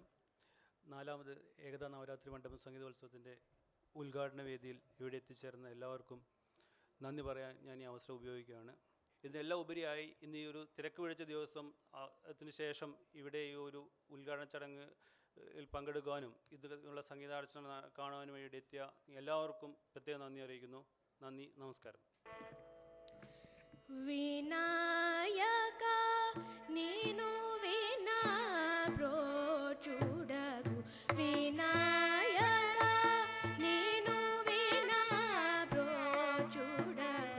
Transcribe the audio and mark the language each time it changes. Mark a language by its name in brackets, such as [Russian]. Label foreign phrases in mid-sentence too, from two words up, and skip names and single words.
[Malayalam] 4ാമത് ഏകതാ നവരാത്രി മണ്ഡപം സംഗീതോത്സവത്തിൻ്റെ ഉദ്ഘാടന വേദിയിൽ ഇവിടെ എത്തിച്ചേർന്ന എല്ലാവർക്കും നന്ദി പറയാൻ ഞാൻ ഈ അവസരം ഉപയോഗിക്കുകയാണ്. ഇതിനെല്ലാം ഉപരിയായി ഇന്ന് ഈ ഒരു തിരക്ക് പിടിച്ച ദിവസം ത്തിന് ശേഷം ഇവിടെ ഈ ഒരു ഉദ്ഘാടന ചടങ്ങിൽ പങ്കെടുക്കാനും ഇതിനുള്ള സംഗീതാർച്ചന കാണുവാനും വേണ്ടി എത്തിയ എല്ലാവർക്കും പ്രത്യേക നന്ദി അറിയിക്കുന്നു. നന്ദി, നമസ്കാരം. [Telugu] వినాయక నేను వినా బ్రోచుడగు వినాయక నేను వినా బ్రోచుడగు